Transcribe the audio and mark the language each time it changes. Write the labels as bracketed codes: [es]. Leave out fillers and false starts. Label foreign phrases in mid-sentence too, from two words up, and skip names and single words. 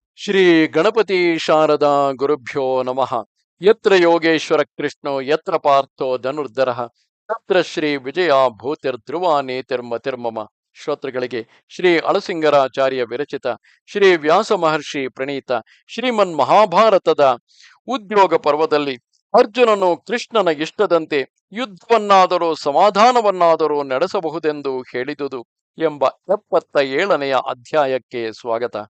[sa] ಶ್ರೀ ಗಣಪತಿ ಶಾರದಾ ಗುರುಭ್ಯೋ ನಮಃ. ಯತ್ರ ಯೋಗೇಶ್ವರ ಕೃಷ್ಣೋ ಯತ್ರ ಪಾರ್ಥೋ ಧನುರ್ಧರಃ ತತ್ರ ಶ್ರೀ ವಿಜಯ ಭೂತಿರ್ಧ್ರುವ ನೇತಿರ್ಮತಿರ್ಮಮ. [kn] ಶ್ರೋತೃಗಳಿಗೆ ಶ್ರೀ ಅಳಸಿಂಗರಾಚಾರ್ಯ ವಿರಚಿತ ಶ್ರೀ ವ್ಯಾಸ ಮಹರ್ಷಿ ಪ್ರಣೀತ ಶ್ರೀಮನ್ ಮಹಾಭಾರತದ ಉದ್ಯೋಗ ಪರ್ವದಲ್ಲಿ ಅರ್ಜುನನು ಕೃಷ್ಣನ ಇಷ್ಟದಂತೆ ಯುದ್ಧವನ್ನಾದರೂ ಸಮಾಧಾನವನ್ನಾದರೂ ನಡೆಸಬಹುದೆಂದು ಹೇಳಿದುದು ಎಂಬ 77ನೆಯ ಅಧ್ಯಾಯಕ್ಕೆ ಸ್ವಾಗತ.